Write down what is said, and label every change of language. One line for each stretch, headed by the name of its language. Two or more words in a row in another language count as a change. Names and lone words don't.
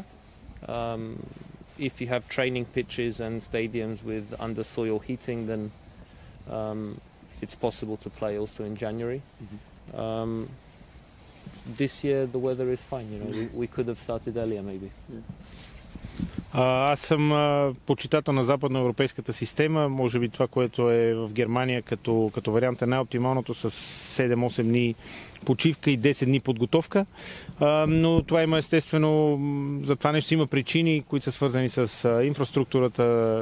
English: If you have training pitches and stadiums with under-soil heating, then it's possible to play also in January. This year the weather is fine. You know, we could have started earlier maybe.
Bulgarian: Аз съм почитател на западноевропейската система. Може би това, което е в Германия като вариант е най-оптималното с 7-8 дни почивка и 10 дни подготовка. Но това има естествено, за това нещо има причини, които са свързани с инфраструктурата.